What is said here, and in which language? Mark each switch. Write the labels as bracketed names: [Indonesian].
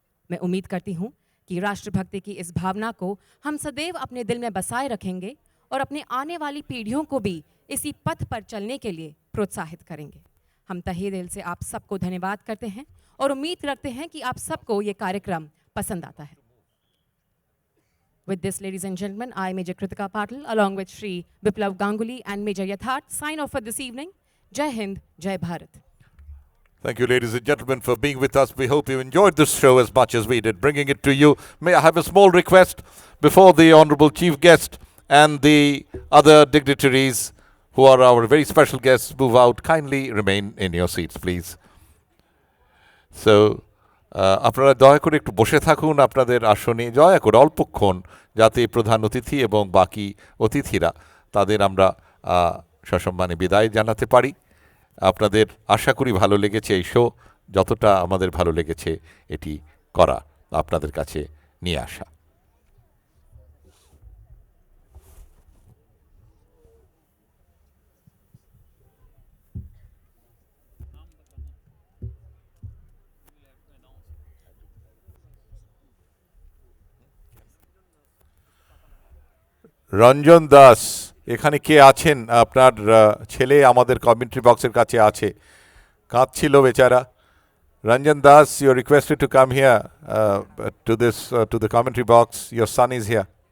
[Hindi] मैं उम्मीद करती हूँ कि राष्ट्रभक्ति की इस भावना को हम सदैव अपने दिल में बसाए रखेंगे और अपने आने वाली पीढ़ियों को भी इसी पथ पर चलने के लिए प्रोत्साहित करेंगे। हम तहे दिल से आप सबको धन्यवाद करते हैं और उम्मीद रखते हैं कि आप सबको ये कार्यक्रम पसंद आता है। [English] With this, ladies and gentlemen, I, Major Kritika Patil, along with Shri Biplav Ganguly and Major Yatharth, sign off for this evening. [Hindi] Jai Hind, Jai Bharat. [English] Thank you, ladies and gentlemen, for being with us. We hope you enjoyed this show as much as we did, bringing it to you. May I have a small request before the Honorable Chief Guest and the other dignitaries who are our very special guests move out? Kindly remain in your seats, please. [Bangla] So, আপনারা দয়া করে একটু বসে থাকুন আপনাদের আসনে, দয়া করে অল্পক্ষণ, যাতে প্রধান অতিথি এবং বাকি অতিথিরা তাদের আমরা সসম্মানে বিদায় জানাতে পারি। আপনাদের আশা করি ভালো লেগেছে এই শো, যতটা আমাদের ভালো লেগেছে এটি করা, আপনাদের কাছে নিয়ে আসা। রঞ্জন দাস, এখানে কে আছেন? আপনার ছেলে আমাদের কমেন্ট্রি বক্সের কাছে আছে, কাঁদছিল বেচারা। [English] Ranjan Das, you're requested to come here to the commentary box. Your son is here.